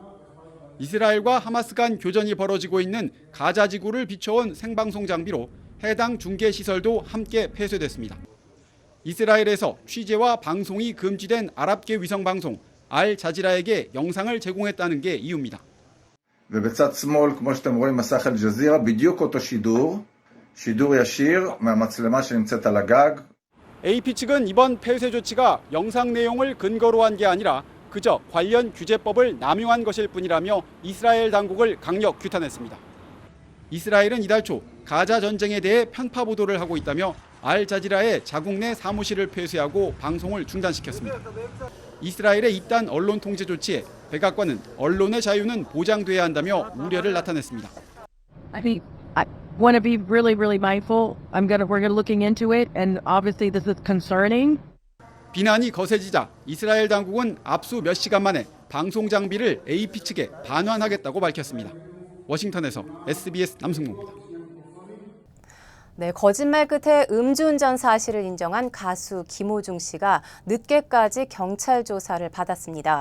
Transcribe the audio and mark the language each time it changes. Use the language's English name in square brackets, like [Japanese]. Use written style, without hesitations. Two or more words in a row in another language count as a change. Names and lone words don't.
[Korean] 이스라엘과 하마스 간 교전이 벌어지고 있는 가자 지구를 비춰온 생방송 장비로 해당 중계 시설도 함께 폐쇄됐습니다. 이스라엘에서 취재와 방송이 금지된 아랍계 위성 방송 알자지라에게 영상을 제공했다는 게 이유입니다. [Hebrew] ובצד שמאל, כמו שאתם רואים, מסך אל-ג'זירה, בדיוק אותו שידור, שידור ישיר מהמצלמה שנמצאת על הגג. [Korean] AP 측은 이번 폐쇄 조치가 영상 내용을 근거로 한 게 아니라 그저 관련 규제법을 남용한 것일 뿐이라며 이스라엘 당국을 강력 규탄했습니다. 이스라엘은 이달 초 가자 전쟁에 대해 편파 보도를 하고 있다며 알자지라의 자국 내 사무실을 폐쇄하고 방송을 중단시켰습니다. 이스라엘의 이딴 언론 통제 조치에 백악관은 언론의 자유는 보장돼야 한다며 우려를 나타냈습니다. [English] I want to be really mindful. we're looking into it, and obviously this is concerning. [Korean] 비난이 거세지자 이스라엘 당국은 압수 몇 시간 만에 방송 장비를 AP 측에 반환하겠다고 밝혔습니다. 워싱턴에서 SBS 남승모입니다. 네, 거짓말 끝에 음주운전 사실을 인정한 가수 김호중 씨가 늦게까지 경찰 조사를 받았습니다.